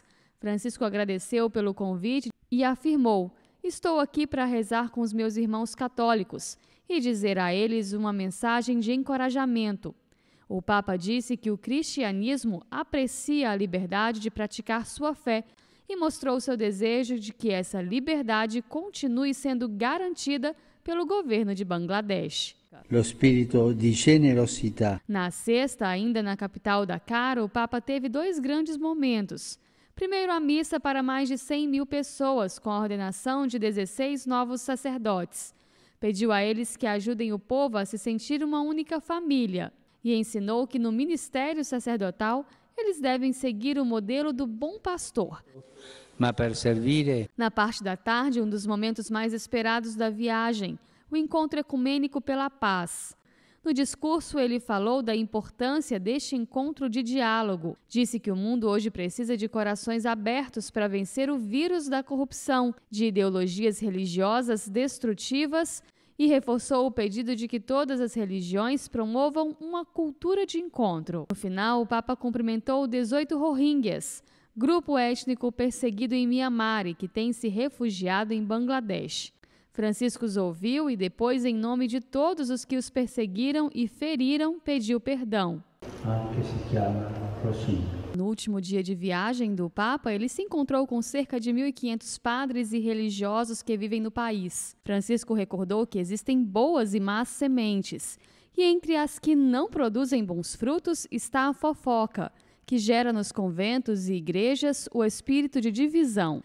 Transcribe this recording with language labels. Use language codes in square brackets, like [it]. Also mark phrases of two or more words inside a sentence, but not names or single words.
[pt] Francisco agradeceu pelo convite e afirmou: "Estou aqui para rezar com os meus irmãos católicos e dizer a eles uma mensagem de encorajamento." O Papa disse que o cristianismo aprecia a liberdade de praticar sua fé e mostrou seu desejo de que essa liberdade continue sendo garantida pelo governo de Bangladesh. [it] Lo spirito di generosità. [pt] Na sexta, ainda na capital Dhaka, o Papa teve dois grandes momentos. Primeiro, a missa para mais de 100 mil pessoas, com a ordenação de 16 novos sacerdotes. Pediu a eles que ajudem o povo a se sentir uma única família. E ensinou que no ministério sacerdotal eles devem seguir o modelo do bom pastor. [it] Ma per servire. [pt] Na parte da tarde, um dos momentos mais esperados da viagem, o encontro ecumênico pela paz. No discurso, ele falou da importância deste encontro de diálogo. Disse que o mundo hoje precisa de corações abertos para vencer o vírus da corrupção, de ideologias religiosas destrutivas, e reforçou o pedido de que todas as religiões promovam uma cultura de encontro. No final, o Papa cumprimentou 18 Rohingyas, grupo étnico perseguido em Mianmar e que tem se refugiado em Bangladesh. Francisco os ouviu e depois, em nome de todos os que os perseguiram e feriram, pediu perdão. [it] Anche si chiama così. [pt] No último dia de viagem do Papa, ele se encontrou com cerca de 1.500 padres e religiosos que vivem no país. Francisco recordou que existem boas e más sementes, e entre as que não produzem bons frutos está a fofoca, que gera nos conventos e igrejas o espírito de divisão.